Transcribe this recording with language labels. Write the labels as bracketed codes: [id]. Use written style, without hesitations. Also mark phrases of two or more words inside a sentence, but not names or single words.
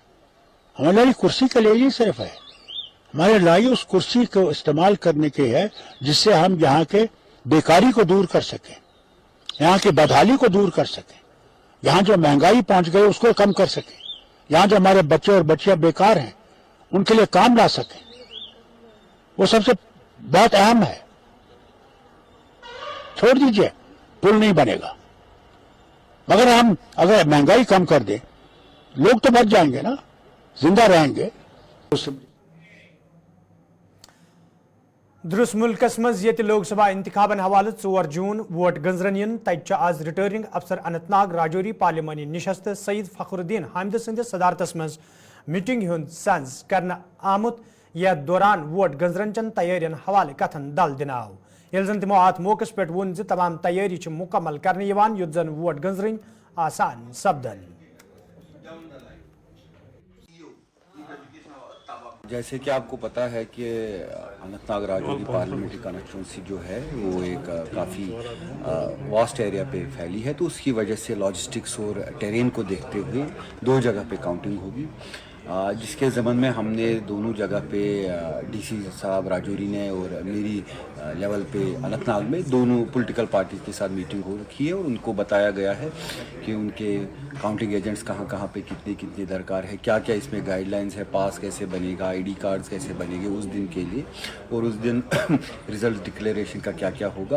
[ur] ہماری لڑائی کرسی کے لیے ہی صرف ہے. ہماری لڑائی اس کرسی کو استعمال کرنے کی ہے جس سے ہم یہاں کے بیکاری کو دور کر سکیں, یہاں کی بدحالی کو دور کر سکیں, یہاں جو مہنگائی پہنچ گئی اس کو کم کر سکیں, یہاں جو ہمارے بچے اور بچیاں بیکار ہیں ان کے لیے کام لا سکیں. وہ سب سے بہت اہم ہے. چھوڑ دیجئے پل نہیں بنے گا, مگر ہم اگر مہنگائی کم کر دیں لوگ تو بچ جائیں گے نا, زندہ رہیں گے. [ks] درس ملکس مز یہ لوک سبھا انتخابن حوالہ 4 جون ووٹ گنزرن ین تت آز [en] returning officer [ks] اننت ناگ راجوری پارلیمانی نشست سید فخر الدین حامد سندس صدارتس مز میٹنگ ہند سنز کرنا آمت یتھ دوران ووٹ گنزرن چن تیارین حوالہ کتھن دل دن آو. یل زن تمو ات موقع پہ ون تمام تیاری مکمل کرنے یت زن ووٹ گنزرن آسان سپدن. [ur] جیسے کہ آپ کو پتہ ہے کہ اننت ناگ راجوری [en] parliamentary constituency [ur] جو ہے وہ ایک کافی [en] vast area [ur] پہ پھیلی ہے, تو اس کی وجہ سے لاجسٹکس اور ٹیرین کو دیکھتے ہوئے 2 جگہ پہ کاؤنٹنگ ہوگی, جس کے ضمن میں ہم نے دونوں جگہ پہ ڈی سی صاحب راجوری نے اور میری لیول پہ اننت ناگ میں دونوں [en] political parties [ur] کے ساتھ میٹنگ ہو رکھی ہے, اور ان کو بتایا گیا ہے کہ ان کے [en] counting agents [ur] کہاں کہاں پہ کتنے درکار ہے, کیا کیا اس میں گائیڈ لائنز ہے, پاس کیسے بنے گا, [en] ID cards [ur] کیسے بنے گے اس دن کے لیے, اور اس دن [en] result declaration [ur] کا کیا کیا ہوگا.